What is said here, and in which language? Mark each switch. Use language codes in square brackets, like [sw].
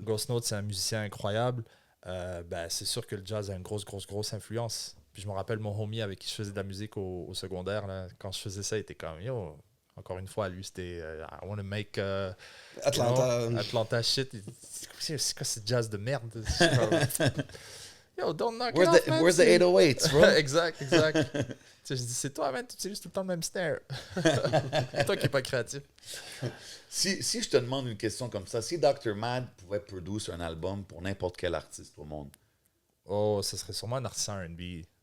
[fr] Ghost Note, c'est un musicien incroyable. Ben, c'est sûr que le jazz a une grosse influence. Puis je me rappelle mon homie avec qui je faisais de la musique au secondaire. Là, quand je faisais ça, il était comme, yo, encore une fois, lui, c'était [en] I want to make Atlanta. you know, Atlanta shit. [fr] C'est quoi ce jazz de merde? Je suis comme, [en] yo, don't knock it off, man. Where's the 808s, bro? [fr] exact. Tu sais, je dis, c'est toi, man, tu utilises tout le temps le même snare. C'est toi qui n'es pas créatif. Si je te demande une question comme ça, si Dr. Mad pouvait produire un album pour n'importe quel artiste au monde, Oh, ce serait sûrement un artiste R&B.